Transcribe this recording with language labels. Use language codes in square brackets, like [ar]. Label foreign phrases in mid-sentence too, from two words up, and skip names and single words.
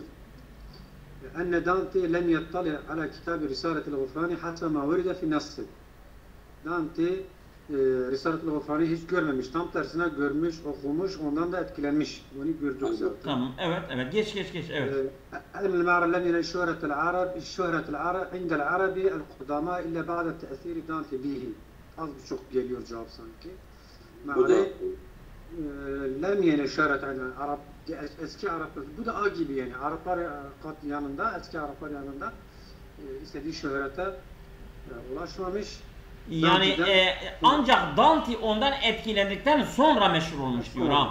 [ar] أن دانتي لم يطلع على كتاب رسالة الغفران حتى ما ورد في النص. [tr] Dante Risaletil Gufrani hiç görmemiş. Tam tersine görmüş, okumuş, ondan da etkilenmiş. Bunu gördük zaten. Tamam, evet. Geç, evet. [ar] علم المعرى لم ينل شهرة العرب عند العربي القدماء إلا بعد تأثير دانتي به. [tr] Az buçuk geliyor cevap sanki. [ar] المعري لم ينل شهرة [tr] Arap, eski Araplar, bu da A gibi yani. Araplar yanında, eski Araplar yanında istediği şöhrete ulaşmamış. Yani ancak Dante ondan etkilendikten sonra meşhur olmuş diyor ha.